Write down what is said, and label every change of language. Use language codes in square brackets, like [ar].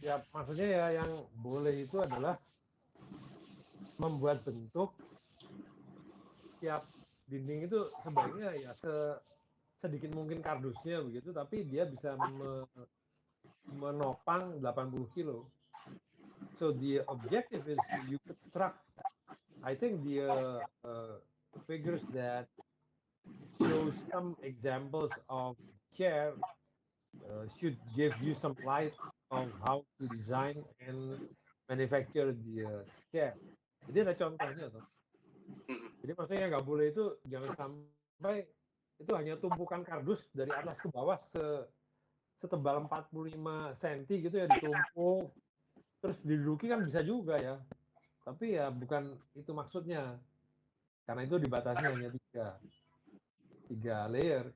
[id] Ya maksudnya ya yang boleh itu adalah membuat bentuk tiap dinding itu sebaiknya ya sedikit mungkin kardusnya begitu, tapi dia bisa menopang 80 kilo [en] So the objective is you construct. I think the figures that show some examples of care should give you some light of how to design and manufacture the care. [id] Jadi ada contohnya tuh. Jadi maksudnya nggak boleh itu jangan sampai itu hanya tumpukan kardus dari atas ke bawah setebal 45 cm gitu ya ditumpuk terus diduduki kan bisa juga ya. Tapi ya bukan itu maksudnya. Karena itu dibatasi hanya tiga layer.